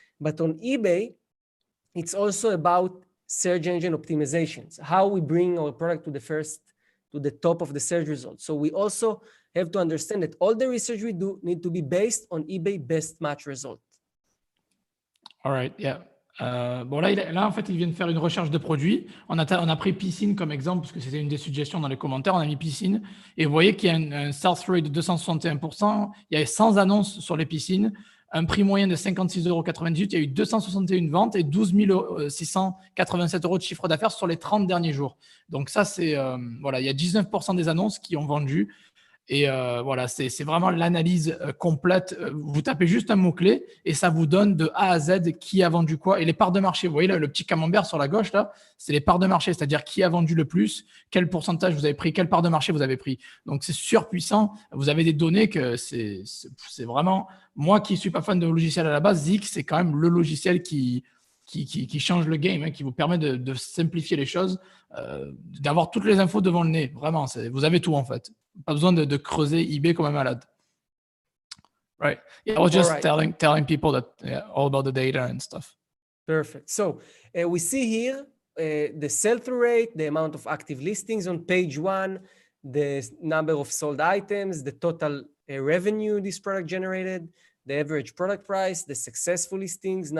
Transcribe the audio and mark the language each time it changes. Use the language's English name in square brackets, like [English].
[English] But on eBay, it's also about search engine optimizations, how we bring our product to the top of the search results. So we also have to understand that all the research we do need to be based on eBay best match result. All right, yeah. [French] Bon, là, en fait, il vient de faire une recherche de produits. On a pris piscine comme exemple, parce que c'était une des suggestions dans les commentaires. On a mis piscine. Et vous voyez qu'il y a un sell rate de 261%. Il y a 100 annonces sur les piscines. Un prix moyen de 56,98 €. Il y a eu 261 ventes et 12 687 € de chiffre d'affaires sur les 30 derniers jours. Donc ça, c'est voilà, il y a 19% des annonces qui ont vendu. Et voilà, c'est vraiment l'analyse complète. Vous tapez juste un mot-clé et ça vous donne de A à Z qui a vendu quoi. Et les parts de marché, vous voyez là, le petit camembert sur la gauche, là, c'est les parts de marché, c'est-à-dire qui a vendu le plus, quel pourcentage vous avez pris, quelle part de marché vous avez pris. Donc, c'est surpuissant. Vous avez des données que c'est vraiment… Moi qui ne suis pas fan de logiciel à la base, ZIK, c'est quand même le logiciel qui change le game, hein, qui vous permet de simplifier les choses, d'avoir toutes les infos devant le nez. Vraiment, vous avez tout en fait. Pas besoin de creuser eBay comme un malade. [English] Right. Yeah, I was just telling people that all about the data and stuff. Perfect. So we see here the sell-through rate, the amount of active listings on page 1, the number of sold items, the total revenue this product generated, the average product price, the successful listings.